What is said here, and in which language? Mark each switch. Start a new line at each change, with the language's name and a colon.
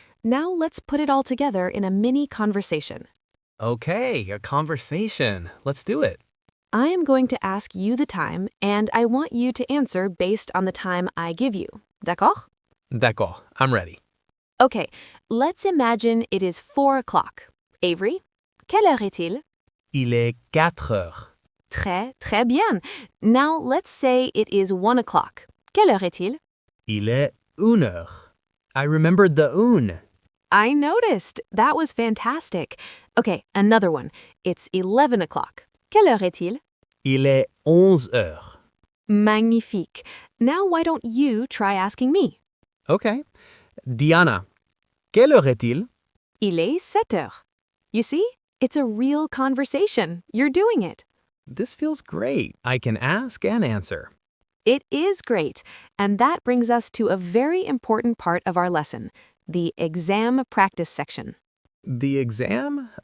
English: Now let's put it all together in a mini conversation. Okay, a conversation. Let's do it. I am going to ask you the time, and I want you to answer based on the time I give you.
French: D'accord? D'accord,
English: I'm ready. Okay, let's imagine it is 4 o'clock.
French: Avery, quelle heure est-il? Il est 4 heures. Très bien.
English: Now let's say it is 1 o'clock.
French: Quelle heure est-il? Il est 1 heure.
English: I remembered the une. I noticed. That was fantastic. Okay, another one. It's 11 o'clock.
French: Quelle heure est-il? Il est 11 heures. Magnifique.
English: Now why don't you try asking me? Okay.
French: Diana, quelle heure est-il? Il est 7 heures.
English: You see? It's a real conversation. You're doing it. This feels great. I can ask and answer. It is great. And that brings us to a very important part of our lesson, the exam practice section. The exam?